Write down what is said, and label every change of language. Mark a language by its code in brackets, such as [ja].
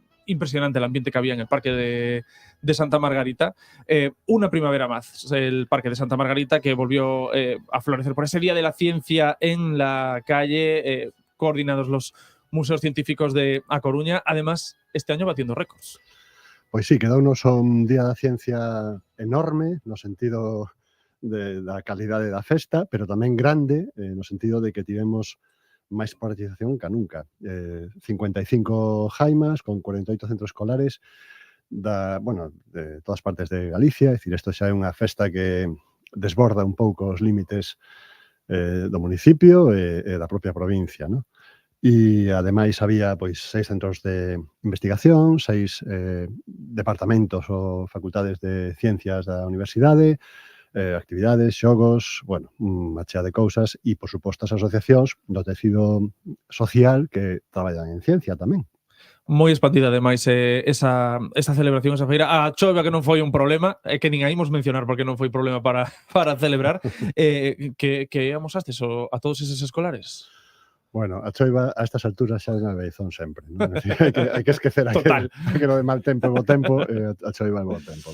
[es] impresionante el ambiente que había en el Parque de Santa Margarita. Una primavera más, el Parque de Santa Margarita, que volvió a florecer por ese Día de la Ciencia en la calle, coordinados los museos científicos de A Coruña. Además, este año batiendo récords. [gl] Pois sí, quedounos un Día da Ciencia enorme, no sentido da calidade da festa, pero tamén grande, no sentido de que tivemos máis participación que nunca. 55 jaimas con 48 centros escolares de todas partes de Galicia. É dicir, isto xa é unha festa que desborda un pouco os límites do municipio e da propia provincia, non? E, ademais, había 6 centros de investigación, 6 departamentos ou facultades de ciencias da universidade, actividades, xogos, unha chea de cousas e, por suposto, as asociacións do tecido social que traballan en ciencia tamén. Moi expandida, ademais, esa celebración, esa feira. A choiva que non foi un problema, que nin a imos mencionar porque non foi problema para celebrar. Que amosastes a todos eses escolares? Bueno, a choiva a estas alturas xa é unha beizón sempre, non? Hai que esquecer aquilo de mal tempo e bo tempo, a choiva é bo tempo.